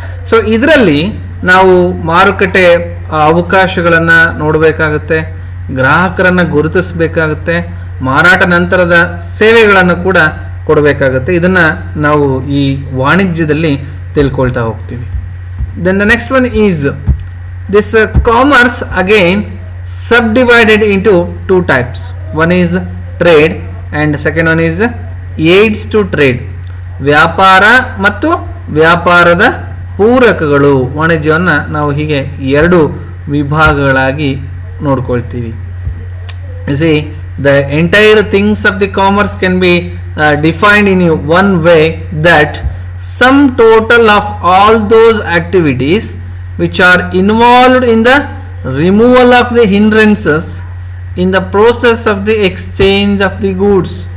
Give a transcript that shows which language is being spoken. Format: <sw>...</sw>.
<kn>So ಇದರಲ್ಲಿ ನಾವು ಮಾರುಕಟ್ಟೆ ಅವಕಾಶಗಳನ್ನು ನೋಡಬೇಕಾಗುತ್ತೆ, ಗ್ರಾಹಕರನ್ನು ಗುರುತಿಸಬೇಕಾಗುತ್ತೆ, ಮಾರಾಟ ನಂತರದ ಸೇವೆಗಳನ್ನು ಕೂಡ ಕೊಡಬೇಕಾಗುತ್ತೆ. ಇದನ್ನು ನಾವು ಈ ವಾಣಿಜ್ಯದಲ್ಲಿ ತಿಳ್ಕೊಳ್ತಾ ಹೋಗ್ತೀವಿ.</kn> <en>Then the next one is this commerce again subdivided into two types. One is trade and second one is aids to trade.</en> <kn>ವ್ಯಾಪಾರ ಮತ್ತು ವ್ಯಾಪಾರದ ಪೂರಕಗಳು, ವಾಣಿಜ್ಯವನ್ನು ನಾವು ಹೀಗೆ ಎರಡು ವಿಭಾಗಗಳಾಗಿ ನೋಡ್ಕೊಳ್ತೀವಿ.</kn> <en>You see, the entire things of the commerce can be defined in one way, that sum total of all those activities which are involved in the removal of the hindrances in the process of the exchange of the goods.</en>